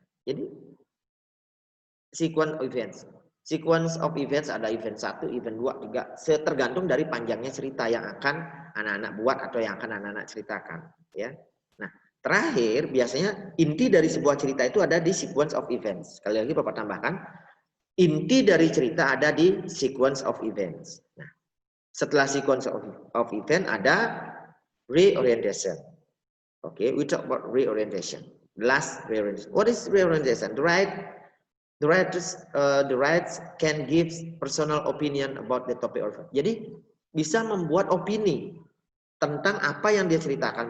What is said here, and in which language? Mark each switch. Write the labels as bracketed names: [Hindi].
[Indonesian] Jadi sequence of events. Sequence of events ada event 1, event 2, 3, tergantung dari panjangnya cerita yang akan anak-anak buat atau yang akan anak-anak ceritakan, ya. Nah, terakhir biasanya inti dari sebuah cerita itu ada di sequence of events. Sekali lagi Bapak tambahkan, inti dari cerita ada di sequence of events. Nah, setelah sequence of event ada reorientation. [English] Okay, we talk about reorientation. Last reorientation. What is reorientation? The writers can give personal opinion about the topic. [Indonesian] Jadi bisa membuat opini tentang apa yang dia ceritakan.